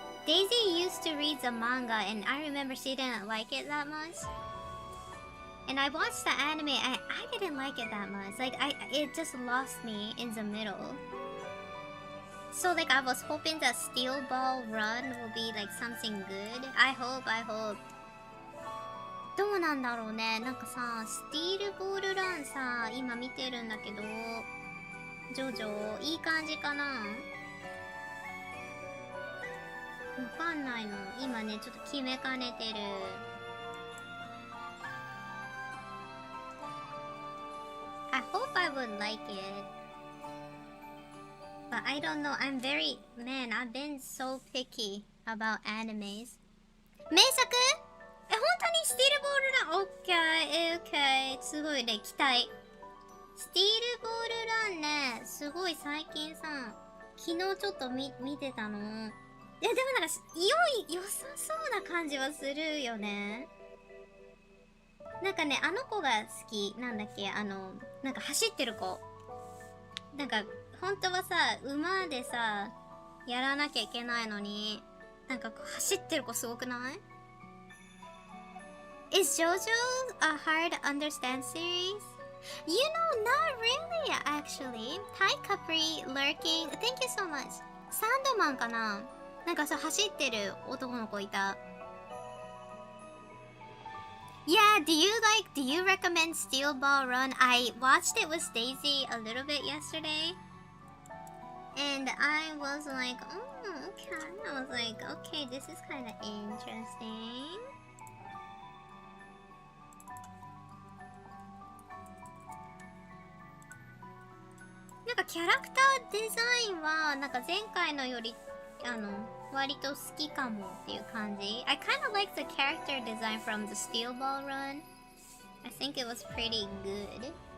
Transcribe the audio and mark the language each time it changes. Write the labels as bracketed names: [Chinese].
[English] Daisy used to read the manga, and I remember she didn't like it that much. And I watched the anime, and I didn't like it that much. Like, it just lost me in the middle. So, like, I was hoping that Steel Ball Run will be, like, something good. I hope. [Japanese] どうなんだろうね。なんかさ、スティールボールランさ、今見てるんだけど、ジョジョ、いい感じかな？わかんないの。今ね、ちょっと決めかねてる。 [English] I hope I would like it. But I don't know. I've been so picky about animes. [Japanese] 名作？本当にスティールボールラン OK すごいね、期待。スティールボールランね、すごい最近さ、昨日ちょっと見てたの。いや、でもなんか、良さそうな感じはするよね。なんかね、あの子が好き。なんだっけ、なんか走ってる子。なんか、本当はさ、馬でさ、やらなきゃいけないのに、なんか走ってる子すごくない？ [English] Is JoJo a hard to understand series? You know, not really, actually. Hi, Capri, lurking. Thank you so much. [Japanese] サンドマンかな？なんかさ、走ってる男の子いた。 [English] Yeah, do you recommend Steel Ball Run? I watched it with Daisy a little bit yesterday. And I was like, okay. I was like, okay, this is kind of interesting. [Japanese] なんかキャラクターデザインはなんか前回のより割と好きかもっていう感じ。 [English] I kind of like the character design from the Steel Ball Run. I think it was pretty good.